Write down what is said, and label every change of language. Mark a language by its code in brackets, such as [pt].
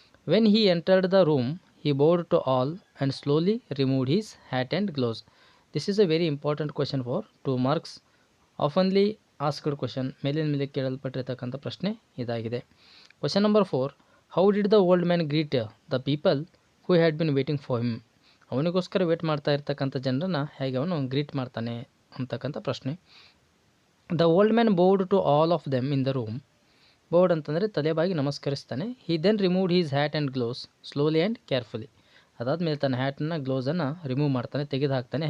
[en] When he entered the room, he bowed to all and slowly removed his hat and gloves. This is a very important question for 2 marks. Oftenly asked question, [kn] ಮೇಲೆ ಕೇಳಲ್ಪಟ್ಟಿರ್ತಕ್ಕಂಥ ಪ್ರಶ್ನೆ ಇದಾಗಿದೆ. [en] Question number 4. How did the old man greet the people who had been waiting for him? [kn] ಅವನಿಗೋಸ್ಕರ wait ಮಾಡ್ತಾ ಇರ್ತಕ್ಕಂಥ ಜನರನ್ನು ಹೇಗೆ ಅವನು greet ಮಾಡ್ತಾನೆ ಅಂತಕ್ಕಂಥ ಪ್ರಶ್ನೆ. [en] The old man bowed to all of them in the room. [kn] ಬೌಡ್ ಅಂತಂದರೆ ತಲೆಬಾಗಿ ನಮಸ್ಕರಿಸ್ತಾನೆ. [en] He then removed his hat and gloves slowly and carefully. [kn] ಅದಾದಮೇಲೆ ತನ್ನ ಹ್ಯಾಟನ್ನು ಗ್ಲೋಸನ್ನು ರಿಮೂವ್ ಮಾಡ್ತಾನೆ, ತೆಗೆದು ಹಾಕ್ತಾನೆ.